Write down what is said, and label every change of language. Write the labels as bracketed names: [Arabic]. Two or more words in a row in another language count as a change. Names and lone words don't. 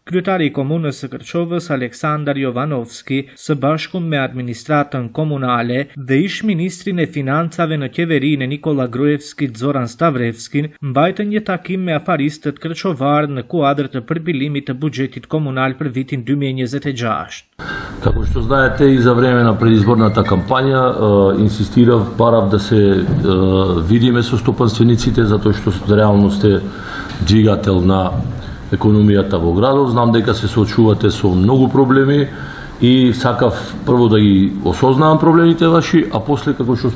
[Albanian] Kryetari i komunës së Kërçovës Aleksandar Jovanovski së bashku me administratën komunale dhe ish ministrin e financave në qeverinë Nikola Gruevskit Zoran Stavrevskin mbajtën një takim me afaristët kërçovar në kuadër të përpilimit të buxhetit komunal për vitin 2026. [Macedonian] Како што знаете, и за време на предизборната кампања инсистирав, барав да се видиме со стопанствениците, затоа што реално сте двигател на економијата во градот. Знам дека се соочувате со многу проблеми и сакав прво да ги осознавам проблемите ваши, а после, како што